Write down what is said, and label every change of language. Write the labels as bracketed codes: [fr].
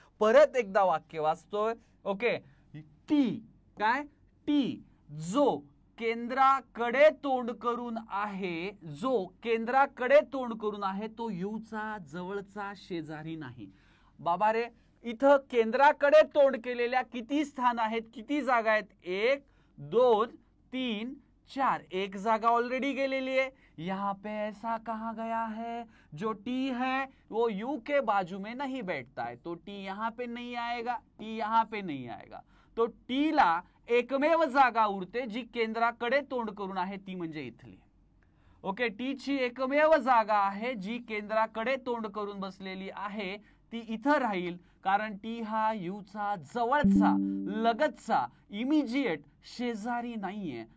[mr] परत एकदा वाक्य वाचतोय. ओके, टी काय, टी जो केंद्राकडे तोंड करून आहे, जो केंद्राकडे तोंड करून आहे तो यूचा जवळचा शेजारी नाही. बाबा रे, इथं केंद्राकडे तोंड केलेल्या किती स्थान आहेत, किती जागा आहेत? 1 2 3 4. एक जागा ऑलरेडी गेलेली है. [hi] यहाँ पे ऐसा कहा गया है जो टी है वो यू के बाजू में नहीं बैठता है, तो टी यहाँ पे नहीं आएगा, टी यहाँ पे नहीं आएगा. [mr] तो टी ला एकमेव जागा उरते जी केंद्राकडे तोंड करून आहे, ती म्हणजे इथली. ओके, टी ची एकमेव जागा आहे जी केंद्राकडे तोंड करून बसलेली आहे, ती इथं राहील. कारण टी हा यूचा जवळचा, लगतचा, इमिजिएट शेजारी नाहीये.